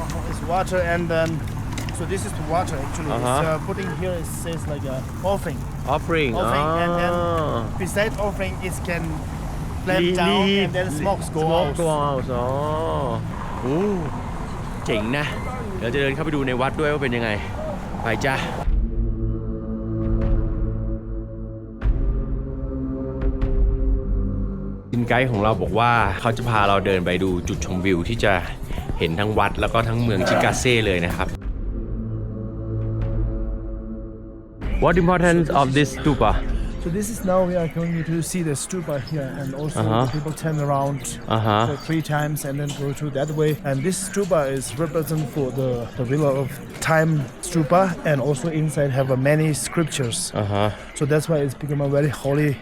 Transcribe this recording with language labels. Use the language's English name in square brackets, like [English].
[English] It's water, and then so this is the water actually. Uh-huh. It's putting here. It says like a offering. Offering. And then beside offering it can flame down and then smokes go out. [Thai] Go out อ๋อโอ้เจ๋งนะ เดี๋ยวจะเดินเข้าไปดูในวัดด้วยว่าเป็นยังไง ไปจ้าทีมไกด์ของเราบอกว่าเขาจะพาเราเดินไปดูจุดชมวิวที่จะเห็นทั้งวัดแล้วก็ทั้งเมืองชิกาเซ่เลยนะครับ What importance of this stupa? [English] So this is now we are going to see the stupa here, and also the people turn around for 3 times and then go through that way. And this stupa is represent for the villa of time stupa, and also inside have many scriptures. So that's why it's become a very holy.